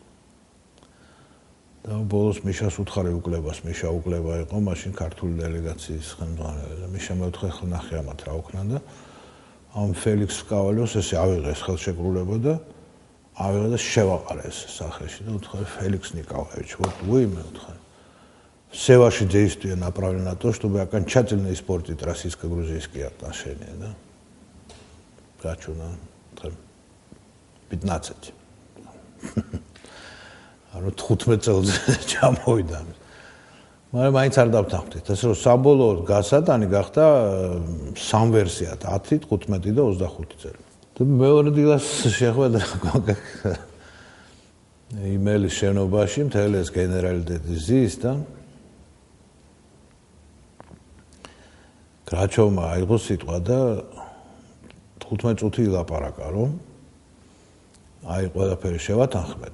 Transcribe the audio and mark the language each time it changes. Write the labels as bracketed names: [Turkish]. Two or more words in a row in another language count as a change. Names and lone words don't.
[Georgian] და ბოლოს მიშას უთხარი უკლებას, მიშა უკლება იყო მაშინ ქართული დელეგაციის ხელმძღვანელი და მიშა მეუთხე ნახე ამათ რა უქნა და ამ ფელიქს კავალიოს ესე ავიღეს ხელშეკრულება და ავიღე და შევაყარე ეს სახეში და უთხარი [Russian] Феликс Николаевич, вот вы мне [Georgian] уთხარი. [Russian] Все ваши действия направлены на то, чтобы окончательно испортить российско-грузинские отношения, да? Хочу на 15. [Georgian] Аро 15 წელზე ჩამოვიდა. მაგრამ მაინც არ დავთანხმდით. ასე რომ საბოლოოდ გასატანი გახდა სამ ვერსიად 10, 15 და 25 წელი. და მეორე დილას შეხვედრა იმელის შენობაში მთელი ეს გენერალიტეტი ზის და გრაჩოვმა აიღო სიტყვა და 15 წუთი ილაპარაკა, რომ აი ყველაფერი შევათანხმეთ.